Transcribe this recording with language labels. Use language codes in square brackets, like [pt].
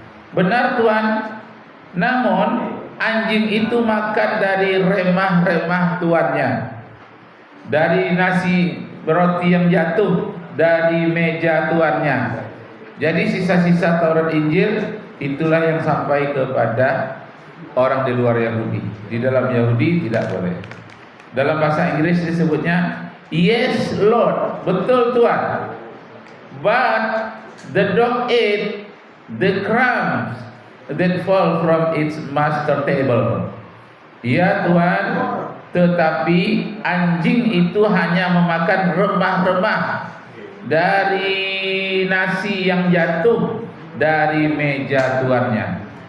[id] Benar Tuhan, namun anjing itu makan dari remah-remah tuannya, dari nasi roti yang jatuh dari meja tuannya. Jadi sisa-sisa Taurat Injil itulah yang sampai kepada orang di luar Yahudi. Di dalam Yahudi tidak boleh. Dalam bahasa Inggris disebutnya [en] yes Lord, [id] betul Tuhan. [en] But the dog ate the crumbs that fall from its master table. [id] Ya Tuhan, tetapi anjing itu hanya memakan remah-remah dari nasi yang jatuh dari meja tuannya.